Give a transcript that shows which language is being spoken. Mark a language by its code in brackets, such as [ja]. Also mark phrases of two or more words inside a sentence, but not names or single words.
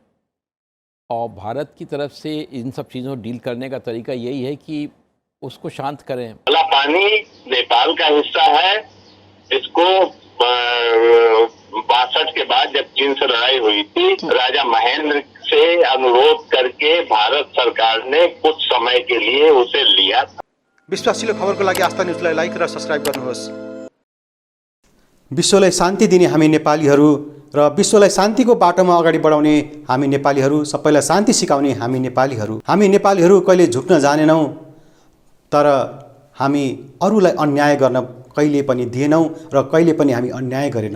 [hi] और भारत की तरफ से इन सब चीज़ों को डील करने का तरीका यही है कि उसको शांत करें। काला पानी नेपाल का हिस्सा है। इसको 62 के बाद जब चीन से लड़ाई हुई थी, राजा महेंद्र से अनुरोध करके भारत सरकार ने कुछ समय के लिए उसे लिया था। [ne] विश्वासिलो खबरको लागि आस्था न्यूजलाई लाइक र सब्स्क्राइब गर्नुहोस्। विश्वलाई शान्ति दिने हामी नेपालीहरू र विश्वलाई शान्तिको बाटोमा अगाडि बढाउने हामी नेपालीहरू, सबैलाई शान्ति सिकाउने हामी नेपालीहरू कहिले झुक्न जानेनौँ, तर हामी अरूलाई अन्याय गर्न कहिले पनि दिएनौँ र कहिले पनि हामी अन्याय गरेनौँ।